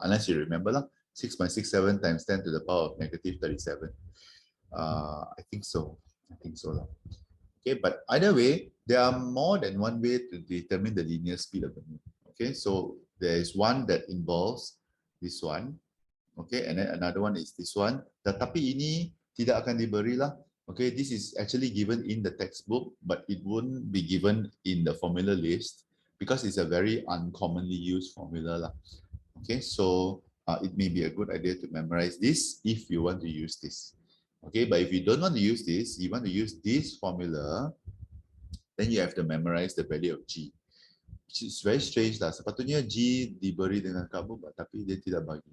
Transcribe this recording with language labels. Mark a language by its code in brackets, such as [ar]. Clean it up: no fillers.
[en] Unless you remember lah, 6.67 times 10 to the power of negative 37. I think so. I think so lah. Okay, but either way, there are more than one way to determine the linear speed of the moon. Okay, so there is one that involves this one. Okay, and then another one is this one. [ms] Tetapi ini tidak akan diberi lah. [en] Okay, this is actually given in the textbook, but it wouldn't be given in the formula list because it's a very uncommonly used formula lah. Okay, so it may be a good idea to memorize this if you want to use this. Okay, but if you don't want to use this, you want to use this formula, then you have to memorize the value of G. Which is very strange lah. [ms] Sepatutnya G diberi dengan kamu, tapi dia tidak bagi.